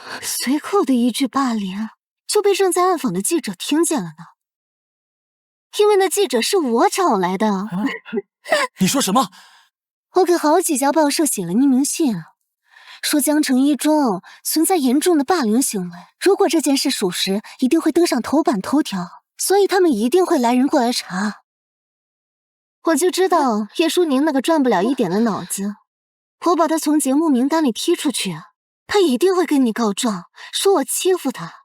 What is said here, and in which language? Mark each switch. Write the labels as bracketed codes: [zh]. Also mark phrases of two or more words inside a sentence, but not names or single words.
[zh] 隨後的一句霸凌就被正在暗访的記者聽見了呢。因為那記者是我找來的。你說什麼？我給好几家報社寫了匿名信，說江城一中存在嚴重的霸凌行为，如果这件事屬實，一定會登上頭版頭條，所以他們一定會來人過來查。我就知道葉舒寧那個轉不了一點的腦子，我把他從節目名單裡踢出去，他一定會跟你告狀，說我欺負他。